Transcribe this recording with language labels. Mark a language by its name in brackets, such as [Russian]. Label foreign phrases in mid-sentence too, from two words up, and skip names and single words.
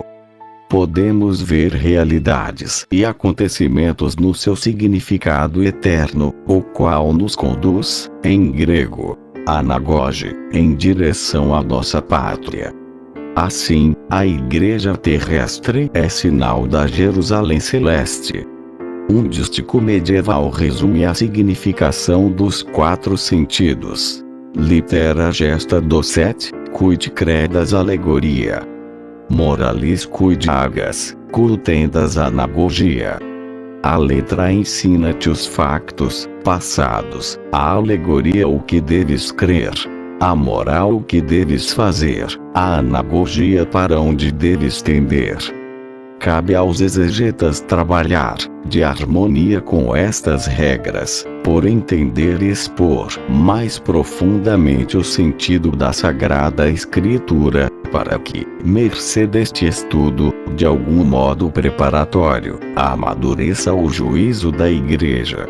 [Portuguese] Podemos ver realidades e acontecimentos no seu significado eterno, o qual nos conduz, em grego, anagoge, em direção à nossa pátria. Assim, a Igreja terrestre é sinal da Jerusalém celeste. Um dístico medieval resume a significação dos 4 sentidos. [Latin] Litera gesta docet, quid credas alegoria. Moralis quid agas, tendas anagogia. [Portuguese] A letra ensina-te os factos passados, a alegoria o que deves crer, a moral o que deves fazer, a anagogia para onde deves tender. Cabe aos exegetas trabalhar, de harmonia com estas regras, por entender e expor mais profundamente o sentido da Sagrada Escritura, para que, mercê deste estudo, de algum modo preparatório, amadureça o juízo da Igreja.